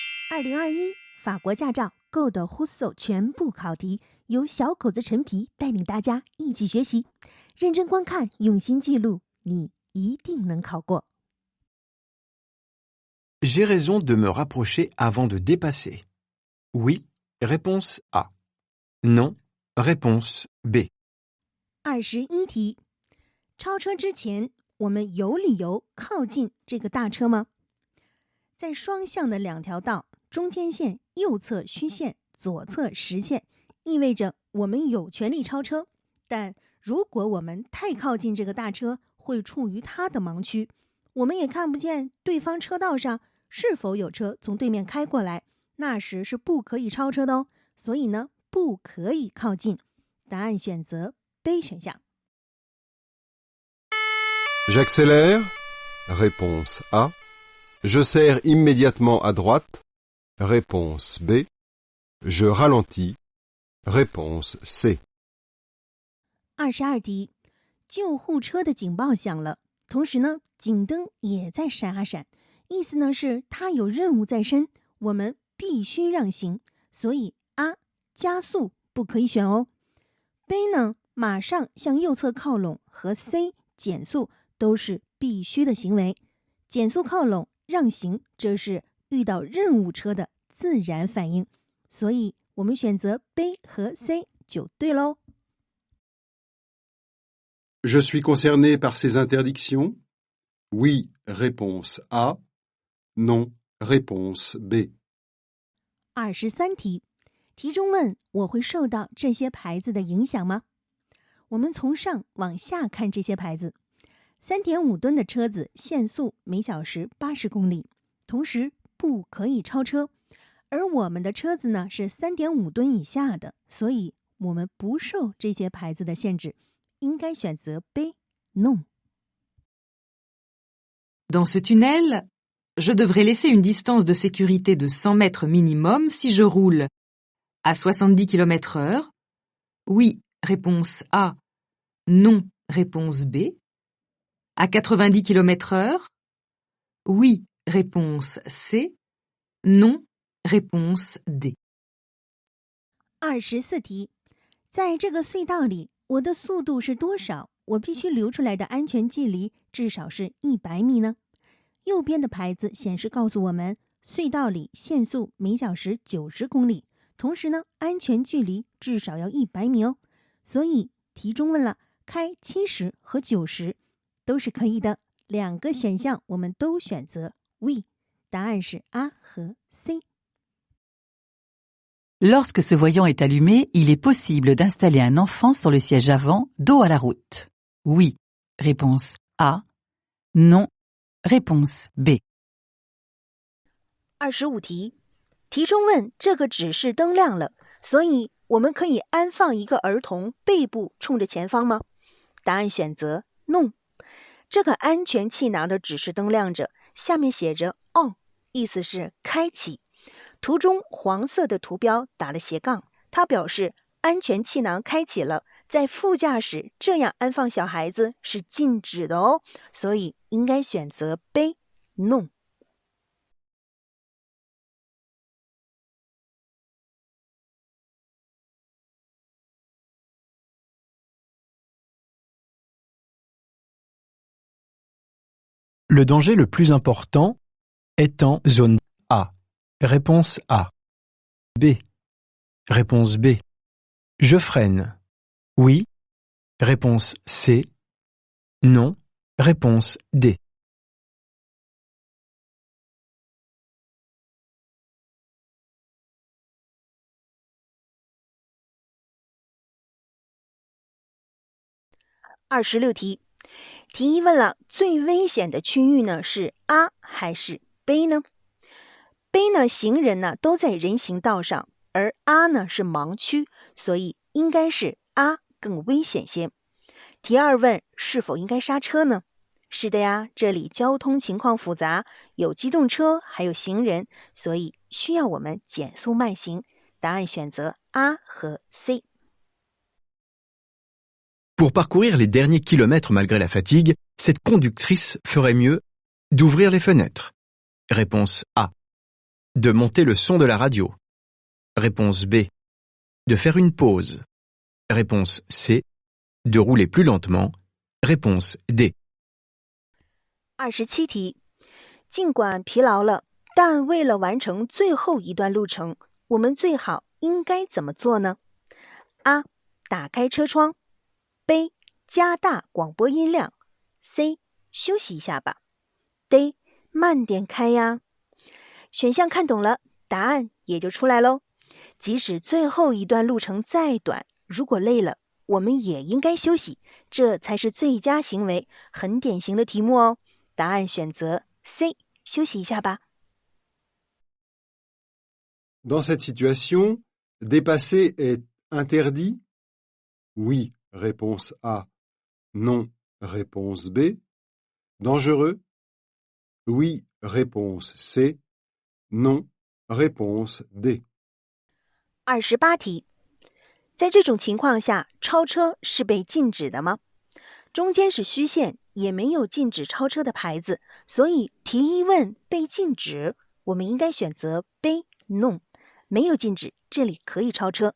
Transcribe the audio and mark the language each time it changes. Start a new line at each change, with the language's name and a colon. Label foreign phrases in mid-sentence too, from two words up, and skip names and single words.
Chinese: 2021 法国驾照 Go 的 Husso 全部考题，由小口子陈皮带领大家一起学习，认真观看，用心记录，你一定能考过。
French: J'ai raison de me rapprocher avant de dépasser. Oui, réponse A. Non, réponse B.
Chinese: 21题，超车之前，我们有理由靠近这个大车吗？在双向的两条道，中间线右侧虚线，左侧实线，意味着我们有权利超车。但如果我们太靠近这个大车，会处于它的盲区，我们也看不见对方车道上是否有车从对面开过来，那时是不可以超车的哦。所以呢，不可以靠近。答案选择 B 选项。
French: J'accélère. Réponse A. Je serre immédiatement à droite. Réponse B. Je ralentis. Réponse C.
Chinese: 22题，救护车的警报响了，同时呢，警灯也在闪啊闪，意思呢是它有任务在身，我们必须让行，所以 A 加速不可以选哦。B 呢，马上向右侧靠拢和 C 减速都是必须的行为，减速靠拢让行，这是遇到任务车的自然反应，所以我们选择 B 和 C 就对喽。
French: Je suis concerné par ces interdictions? Oui, réponse A. Non, réponse B.
Chinese: 23题，题中问我会受到这些牌子的影响吗？我们从上往下看这些牌子， 3.5 吨的车子限速每小时80公里，同时不可以超车，而我们的车子呢是 3.5 吨以下的，所以我们不受这些牌子的限制，应该选择 B, non.
French: Dans ce tunnel, je devrais laisser une distance de sécurité de 100 mètres minimum si je roule à 70 km/h. Oui, réponse A. Non, réponse B. À 90 km/h. Oui, réponse C. Non, réponse D.
Chinese: 24题，在这个隧道里，我的速度是多少？我必须留出来的安全距离至少是100米呢？右边的牌子显示告诉我们，隧道里限速每小时90公里，同时呢，安全距离至少要100米哦。所以题中问了，开70和90都是可以的，两个选项我们都选择 oui， 答案是 A 和 C。
French: Lorsque ce voyant est allumé, il est possible d'installer un enfant sur le siège avant, dos à la route. Oui. Réponse A. Non. Réponse B.
Chinese: 25题，题中问这个指示灯亮了，所以我们可以安放一个儿童背部冲着前方吗？答案选择 non。这个安全气囊的指示灯亮着，下面写着 on， 意思是开启。图中黄色的图标打了斜杠，它表示安全气囊开启了，在副驾驶这样安放小孩子是禁止的哦，所以应该选择 B, non。
French: Le danger le plus important est en zone A. Réponse A. B. Réponse B. Je freine. Oui. Réponse C. Non. Réponse D.
Chinese: 26题，题一问了最危险的区域呢是 A 还是 B 呢？ B 呢，行人呢都在人行道上，而 A 呢是盲区，所以应该是 A 更危险些。题二问是否应该刹车呢？是的呀，这里交通情况复杂，有机动车还有行人，所以需要我们减速慢行。答案选择 A 和 C。
French: Pour parcourir les derniers kilomètres malgré la fatigue, cette conductrice ferait mieux d'ouvrir les fenêtres. Réponse A. De monter le son de la radio. Réponse B. De faire une pause. Réponse C. De rouler plus lentement. Réponse D.
Chinese: 27题，尽管疲劳了，但为了完成最后一段路程，我们最好应该怎么做呢？ A. 打开车窗 B. 加大广播音量 C. 休息一下吧 D. 慢点开呀。选项看懂了，答案也就出来喽。即使最后一段路程再短，如果累了，我们也应该休息，这才是最佳行为。很典型的题目哦。答案选择 C， 休息一下吧。
French: Dans cette situation, dépasser est interdit? Oui, réponse A. Non, réponse B. Dangereux? Oui, réponse C. Non, réponse D.
Chinese: 28题，在这种情况下，超车是被禁止的吗？中间是虚线，也没有禁止超车的牌子，所以题一问被禁止，我们应该选择 B No， 没有禁止，这里可以超车。